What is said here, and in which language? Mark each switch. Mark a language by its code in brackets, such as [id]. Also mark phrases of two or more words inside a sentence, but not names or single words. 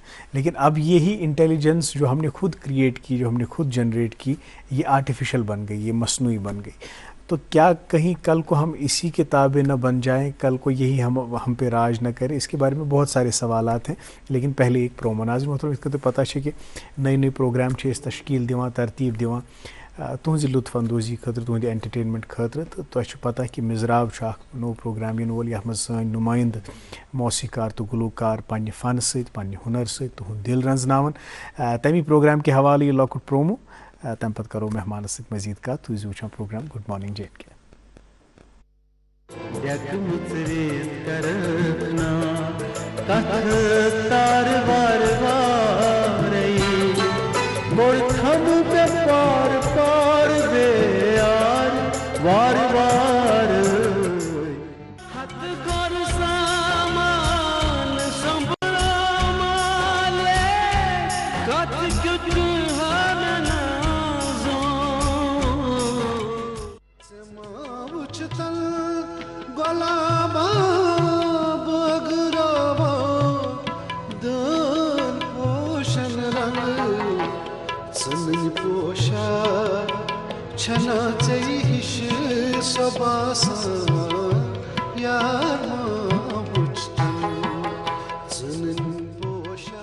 [ur] لیکن اب یہی انٹیلیجنس جو ہم نے خود کریئیٹ کی، جو ہم نے خود جنریٹ کی، یہ آرٹیفیشل بن گئی، یہ مصنوعی بن گئی. تو کیا کہیں کل کو ہم اسی کے تابع نہ بن جائیں، کل کو یہی ہم پہ راج نہ کرے? اس کے بارے میں بہت سارے سوالات ہیں۔ لیکن پہلے ایک پرو منتظم مطلب اس کا تو پتا ہے کہ نئے نئے پروگرام [ks] तश्कील दिवां, तरतीब दिवां तुहज़ लुत्फ अंदोज़ी खतर, तुहद एंटरटेनमेंट खतर। तो तुझे पता कि मिजराब नो प्रोग्राम इन वोल, यह सन नुमाइंद मौसीकार तो गुलकार पन्ने फन सत, पन्ने हुनर सत तुहद दिल रंजनावन। तमी प्रोग्राम के हवाले ये लॉकुट प्रोमो, तम पत करो मेहमान सत मजीद कत। तुझ वुचान प्रोग्राम गुड मॉर्निंग JNK। पार पार दे यार वार वार हथ कर सामान संभला माले कत कुछ हन नाज़ों समावुच तल गुलाबा बगरावा दन ओशन रंग सनन पोशा छना हिश सबासा प्यार बुझतन सनन पोशा